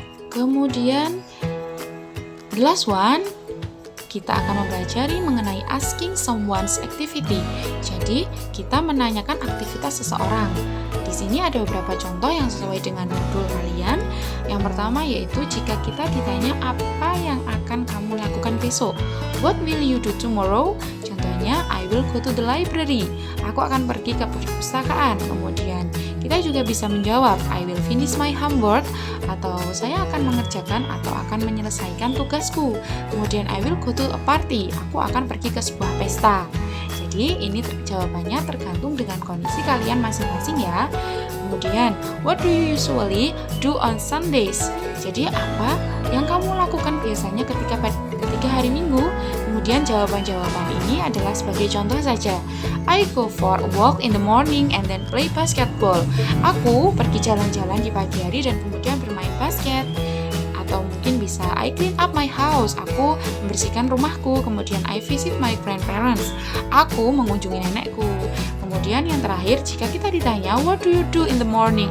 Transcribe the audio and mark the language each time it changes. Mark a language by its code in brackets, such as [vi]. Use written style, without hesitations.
[en] Kemudian the last one, kita akan mempelajari mengenai asking someone's activity. [id] Jadi, kita menanyakan aktivitas seseorang. Di sini ada beberapa contoh yang sesuai dengan modul kalian. Yang pertama yaitu jika kita ditanya apa yang akan kamu lakukan besok. [en] What will you do tomorrow? Contohnya, I will go to the library. [id] Aku akan pergi ke perpustakaan. Kemudian, kita juga bisa menjawab, I will finish my homework, atau saya akan mengerjakan atau akan menyelesaikan tugasku. [en] Kemudian, I will go to a party. [id] Aku akan pergi ke sebuah pesta. Jadi, ini jawabannya tergantung dengan kondisi kalian masing-masing ya. [en] Kemudian, what do you usually do on Sundays? [id] Jadi, apa yang kamu lakukan biasanya ketika hari Minggu? Kemudian jawaban-jawaban ini adalah sebagai contoh saja. [en] I go for a walk in the morning and then play basketball. [id] Aku pergi jalan-jalan di pagi hari dan kemudian bermain basket. Atau mungkin bisa I clean up my house. Aku membersihkan rumahku. Kemudian I visit my grandparents. Aku mengunjungi nenekku. Kemudian yang terakhir, jika kita ditanya what do you do in the morning?